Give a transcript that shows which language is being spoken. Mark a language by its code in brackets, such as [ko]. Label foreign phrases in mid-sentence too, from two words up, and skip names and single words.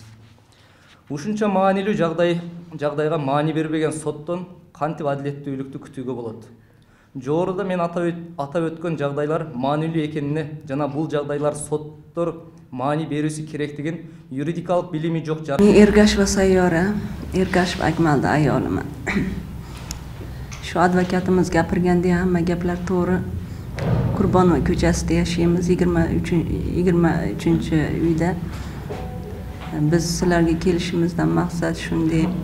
[ky] Ушунча маанилүү жагдайга маани бербеген соттон кантип адилеттүүлүктү күтүүгө болот? Жогоруда мен атап өткөн жагдайлар маанилүү экенине жана бул жагдайлар соттор маани берүүсү керектигин юридикалык билими жок жар. [uz] Ergasheva Sayyora, Ergasheva Akmalda ayoliman. Shu advokatimiz gapirganda hamma gaplar to'g'ri. Qurbonova ko'chasida yashaymiz, 23-uyda. Biz sizlarga kelishimizdan maqsad shunday.